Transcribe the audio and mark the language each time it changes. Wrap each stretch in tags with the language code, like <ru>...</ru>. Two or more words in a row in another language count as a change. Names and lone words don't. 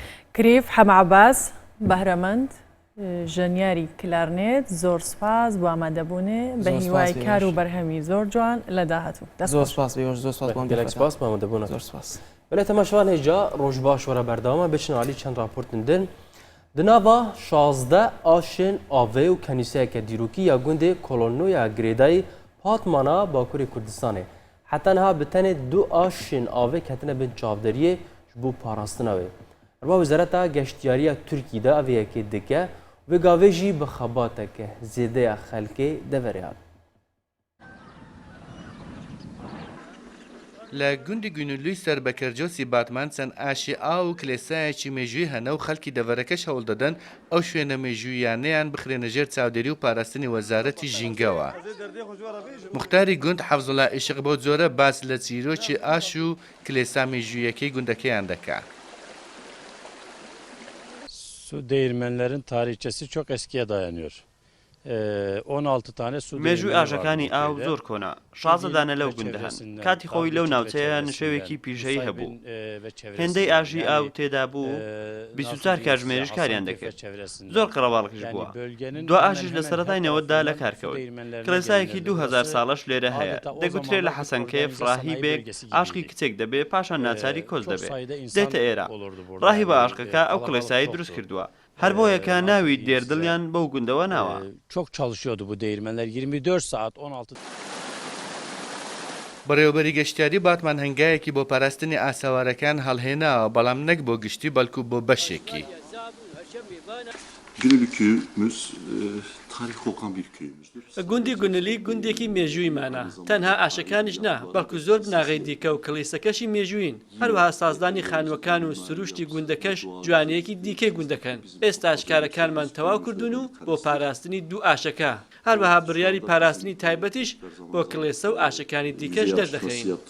<ckb>کریف حەمعەباس بەهرەمەند ژەنیاری کلارنێت زۆر سپاس بۆ ئامادەبوونێ بە هیوای کار و بەرهەمی زۆر جوان لە داهاتوو. زۆر سپاس بێژ زۆر سپاس بۆم گەلێک سپاس بۆ ئامادەبوونە. زۆر سپاس. بەلێ تەماشاوان هێجا ڕۆژ باش وەرە بەردەوامە بچن عالی چەند راپۆرتن دن.</ckb> <ku>Di nava 16 aşên avê û kenîseyeke dîrokî ya gundê Kolonyoya Girêdayê Patmana Bakurê Kurdistanê. Heta niha bi tenê 2 aşên avê ketine bin çavderiyê ji bo parastina wê. Reva Wizareta Geştyariya Tirkiyê de evê yekê dike vê gavê jî bi xebateke zêdeya xelkê deverê hat.</ku> <ckb>لە گوندی گونولوی سەربەکەرجۆسی باتمان چەند ئاشی ئاو و کلێسایەکی مێژووی هەنە و خەڵکی دەڤەرەکەش هەوڵ دەدەن ئەو شوێنە مێژوویانەیان بخرێنە ژێر چاودێری و پاراستنی وەزارەتی ژینگەوە. مختاری گوند حەفزوڵا ئیشق بۆ جۆرە باس لە چیرۆکی ئاش و کلێسا مێژوویەکەی گوندەکەیان دەکات.</ckb> <tr>Su değirmenlerin tarihçesi çok eskiye dayanıyor. 16 tane su</tr> <ckb>مێژووی ئاژەکانی ئاو زۆر کۆنا 16دانە لەو گوندە هەن کاتی خۆی لەو ناوچەیە نشێوێکی پیژەی هەبوو هێندەی ئاژی ئاو تێدا بوو 24 کاتژمێریش کاریان دەکرد زۆر قڕەواڵکیش بووە دو ئاژیش لە سەرەتاینەوەدا لە کارکەوت کلێسایەکی 2000 ساڵەش لێرە هەیە دەگوترێت لە حەسەنکەیف ڕاهیبێک ئاشقی کچێک دەبێ پاشان ناچاری کۆز دەبێت دێتە ئێرە ڕاهی بە ئاشقەکە ئەو کلێسایی دروست کردووە هەر بۆیەکە ناوی دێردڵیان بەو گوندەوە ناوە.</ckb> <tr>Çok çalışıyordu bu değirmenler 24 saat 16</tr> <ckb>بەڕێوەبەری گەشتیاری باتمان هەنگایەکی بۆ پاراستنی ئاساوارەکان هەڵهێناوە بەڵام نەک بۆ گشتی بەڵکو بۆ بەشێکی.</ckb> <tr>Gönüllü köyümüz tarih kokan bir köyümüzdür.</tr> <ckb>گوندی گونلی گوندێکی مێژوویمانە تەنها ئاشەکانیش نا بەڵکو زۆر بناغی دیکە و کڵیسەکەشی مێژوین هەروەها سازدانی خانوەکان و سروشتی گوندەکەش جوانەیەکی دیکەی گوندەکەن ئێستا ئاشکارەکانمان تەواو کردوون و بۆ پاراستنی دوو ئاشەکە هەروەها بڕیاری پاراستنی تایبەتیش بۆ کڵێسە و ئاشەکانی دیکەش دەردەخەین.</ckb>